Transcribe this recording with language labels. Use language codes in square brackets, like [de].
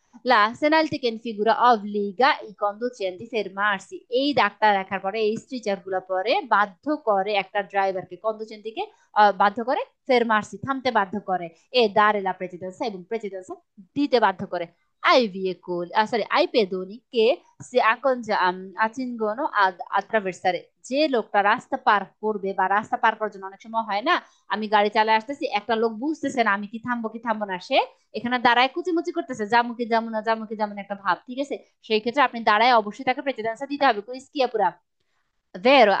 [it] La segnaletica in figura obbliga i conducenti fermarsi, [bn] এই দাগটা দেখার পরে, এই স্ট্রিচার গুলা পরে বাধ্য করে একটা ড্রাইভারকে, কন্ডুচেন্টিকে বাধ্য করে fermarsi, থামতে বাধ্য করে, [it] e dare la precedenza, [bn] এবং প্রেসিডেন্সি দিতে বাধ্য করে। [it] ai veicoli, sorry, ai pedoni che si accingono ad attraversare। [bn] যে লোকটা রাস্তা পার করবে বা রাস্তা পার করার জন্য অনেক সময় হয় না, আমি গাড়ি চালায় আসতেছি, একটা লোক বুঝতেছে না আমি কি থামবো কি থামবো না, সে এখানে দাঁড়ায় কুচিমুচি করতেছে, যাবো কি যাবো না, যাবো কি যাবো না একটা ভাব, ঠিক আছে? সেই ক্ষেত্রে আপনি দাঁড়ায় অবশ্যই তাকে প্রেসিডেন্সটা দিতে হবে। কুইজ কি পুরা ভেরো।